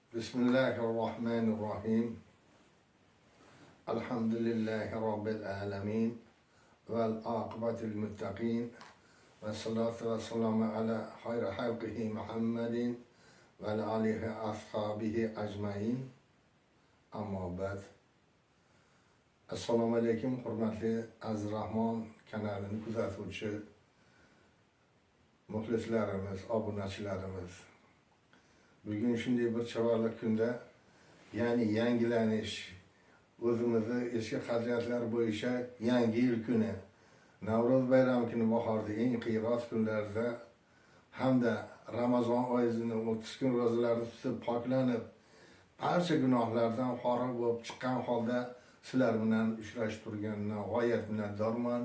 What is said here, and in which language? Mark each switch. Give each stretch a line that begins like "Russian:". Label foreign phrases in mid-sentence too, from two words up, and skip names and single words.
Arabic: بسم الله الرحمن الرحيم الحمد لله رب العالمين. والعاقبة للمتقين. والصلاة والسلام على خير خلقه محمد. وآله أصحابه أجمعين. أما بعد.
Uzbek: Assalomu alaykum, hurmatli Aziz Rahmon kanalini kuzatuvchi muxlislarimiz, obunachilarimiz. Bugun shunday bir chiroyli kunda, ya'ni yangilanish, o'zimizni eski qadriyatlar bo'yicha yangi yil kuni, Navro'z bayrami kuni bahorda eng qiyros kunlarda hamda Ramazon oyining 30 kun ro'zalarini tutib poklanib, barcha gunohlardan forig' bo'lib chiqqan holda sizlar bilan uchrashib turganidan g'oyat minnatdorman.